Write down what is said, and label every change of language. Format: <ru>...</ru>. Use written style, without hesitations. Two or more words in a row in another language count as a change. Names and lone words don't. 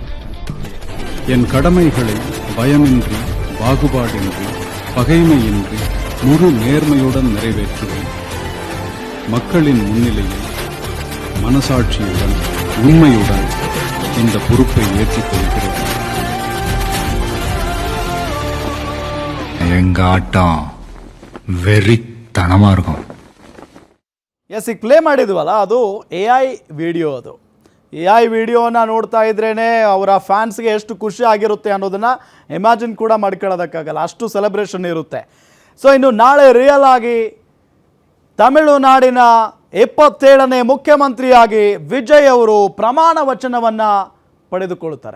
<ta>என் கடமைகளை பயமின்றி, பாகுபாடின்றி, பகைமையின்றி, முழு நேர்மையுடன் நிறைவேற்றுவேன். மக்களின் முன்னிலையில் மனசாட்சியுடன் உண்மையுடன் இந்த பொறுப்பை ஏற்றுக்கொள்கிறேன். எங்க ஆட்டம் வெறித்தனமா இருக்கும்.</ta> <kn>ಎಸ್, ಈಗ ಪ್ಲೇ ಮಾಡಿದ್ವಲ್ಲ, ಅದು</kn> <en>AI video.</en> <kn>ಅದು AI ವಿಡಿಯೋನ ನೋಡ್ತಾ ಇದ್ರೇ ಅವರ ಫ್ಯಾನ್ಸ್ಗೆ ಎಷ್ಟು ಖುಷಿ ಆಗಿರುತ್ತೆ ಅನ್ನೋದನ್ನು ಇಮ್ಯಾಜಿನ್ ಕೂಡ ಮಾಡ್ಕೊಳ್ಳೋದಕ್ಕಾಗಲ್ಲ. ಅಷ್ಟು ಸೆಲೆಬ್ರೇಷನ್ ಇರುತ್ತೆ. ಸೊ ಇನ್ನು ನಾಳೆ ರಿಯಲ್ ಆಗಿ ತಮಿಳುನಾಡಿನ 27ನೇ ಮುಖ್ಯಮಂತ್ರಿಯಾಗಿ ವಿಜಯ್ ಅವರು ಪ್ರಮಾಣ ವಚನವನ್ನು ಪಡೆದುಕೊಳ್ಳುತ್ತಾರೆ.</kn>